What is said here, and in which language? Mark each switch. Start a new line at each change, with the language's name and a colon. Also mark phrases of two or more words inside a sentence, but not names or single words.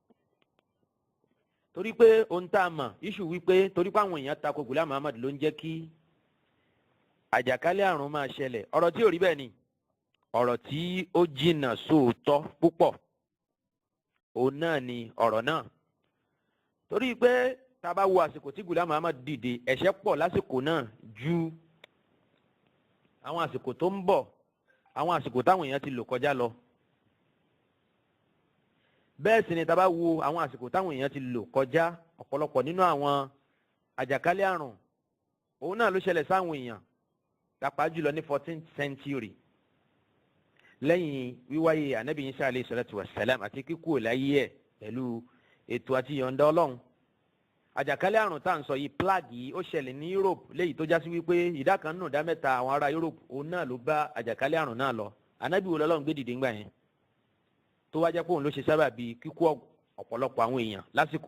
Yoruba: torí pé ohun tá a mọ̀ iṣu wípé torí pé àwọn èèyàn tako Ghulam Ahmad ló ń jẹ́ kí àjàkálẹ̀ àrùn máa ṣẹlẹ̀ ọ̀rọ̀ tí ò rí bẹ́ẹ̀ ni ọ̀rọ̀ tí ó jìnnà sóòótọ́ púpọ̀ òun náà ni ọ̀rọ̀ náà torí pé tá a bá wo àsìkò tí Ghulam Ahmad dìde ẹ̀ṣẹ̀ pọ̀ lásìkò náà ju àwọn àsìkò tó ń bọ̀ àwọn àsìkò táwọn èèyàn ti lò kọjá lọ bẹ́ẹ̀ sì ni tá a bá wo àwọn àsìkò táwọn èèyàn ti lò kọjá ọ̀pọ̀lọpọ̀ nínú àwọn àjàkálẹ̀ àrùn òun náà ló ṣẹlẹ̀ sáwọn èèyàn pàápàá jùlọ ní
English: 14th century
Yoruba: lẹ́yìn wíwáyé ànábì Ìsá
Arabic: عليه الصلاة والسلام
Yoruba: àti kíkú láyé ẹ̀ pẹ̀lú ètò àti yọ̀ǹda ọlọ́run àjàkálẹ̀ àrùn tá à ń sọ yìí plague yìí ó ṣẹlẹ̀ ní Europe léyìí tó já sí wípé ìdá kan nínú ìdá mẹ́ta àwọn ará Europe òun náà ló bá àjàkálẹ̀ àrùn náà lọ ànábì wo lọ́lọ́run gbé dìde ńgbà yẹn tó wá jẹ́ pé òun ló ṣe sábà bíi kíkú ọ̀pọ̀lọpọ̀ àwọn èèyàn lásìkò